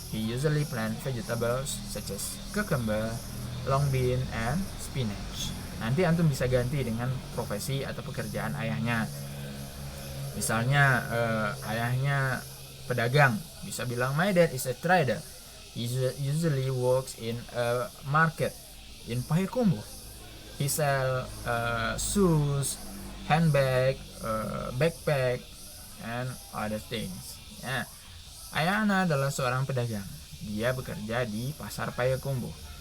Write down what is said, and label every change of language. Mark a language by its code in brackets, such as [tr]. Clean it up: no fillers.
[en] He usually plant vegetables such as cucumber, long bean, and spinach. [id] Nanti antum bisa ganti dengan profesi atau pekerjaan ayahnya. Misalnya ayahnya pedagang, bisa bilang [en] my dad is a trader. He usually works in a market in Payakumbuh. He sell shoes, handbag, backpack, and other things. [id] Ya. Ayah Ana adalah seorang pedagang. Dia bekerja di pasar Payakumbuh.